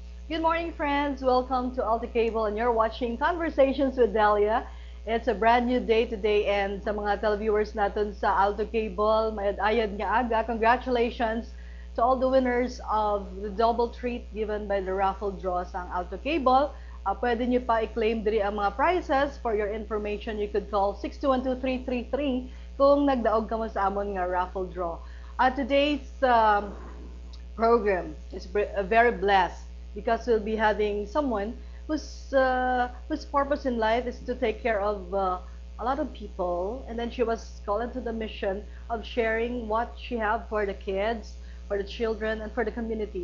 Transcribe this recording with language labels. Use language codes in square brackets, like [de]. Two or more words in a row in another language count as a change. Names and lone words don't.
[en] Good morning, friends. Welcome to Alta Cable, and you're watching Conversations with Delia. It's a brand new day today, and [tl] sa mga televiewers natin sa Alta Cable, [hil] mayad-ayad nga aga. [en] Congratulations to all the winners of the double treat given by the raffle draw sa Alta Cable. [hil] Pwede nyo pa i-claim diri ang mga prizes. [en] For your information, you could call 6212333 [hil] kung nagdaog ka mo sa amon nga raffle draw. [en] Today's program is very blessed because we'll be having someone whose purpose in life is to take care of a lot of people, and then she was called into the mission of sharing what she have for the kids, for the children, and for the community.